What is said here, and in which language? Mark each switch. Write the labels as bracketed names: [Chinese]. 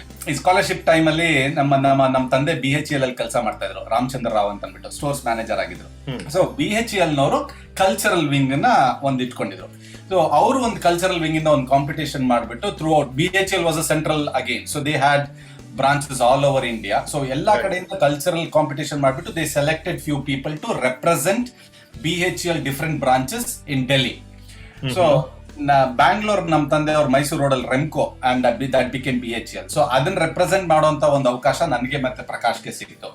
[Kannada] ಈ scholarship time ಅಲ್ಲಿ ನಮ್ಮ ತಂದೆ BHEL ಅಲ್ಲಿ ಕೆಲಸ ಮಾಡ್ತಾ ಇದ್ರು, ರಾಮಚಂದ್ರ ರಾವ್ ಅಂತ ಅಂದ್ಬಿಟ್ಟು ಸ್ಟೋರ್ಸ್ ಮ್ಯಾನೇಜರ್ ಆಗಿದ್ರು. ಸೊ BHEL ನವರು ಕಲ್ಚರಲ್ ವಿಂಗ್ ನ ಒಂದು ಇಟ್ಕೊಂಡಿದ್ರು. [English] ಸೊ [Kannada] ಅವರು ಒಂದು ಕಲ್ಚರಲ್ ವಿಂಗ್ ಇಂದ ಒಂದು ಕಾಂಪಿಟೇಷನ್ ಮಾಡ್ಬಿಟ್ಟು [English] Throughout, BHEL was a central again, so they had branches all over India. So [Kannada] ಎಲ್ಲಾ ಕಡೆಯಿಂದ ಕಲ್ಚರಲ್ ಕಾಂಪಿಟೇಷನ್ ಮಾಡ್ಬಿಟ್ಟು [English] they selected few people to represent BHEL different branches in Delhi. So [Kannada] Bangalore ನಮ್ ತಂದೆ ಅವ್ರು ಮೈಸೂರು ರೋಡಲ್ಲಿ ರೆಮ್ಕೋ [English] and that became [Kannada] BHL. So ಅದನ್ನ represent ಮಾಡುವಂತ ಒಂದು ಅವಕಾಶ ನನಗೆ ಮತ್ತೆ ಪ್ರಕಾಶ್ಗೆ ಸಿಕ್ತು.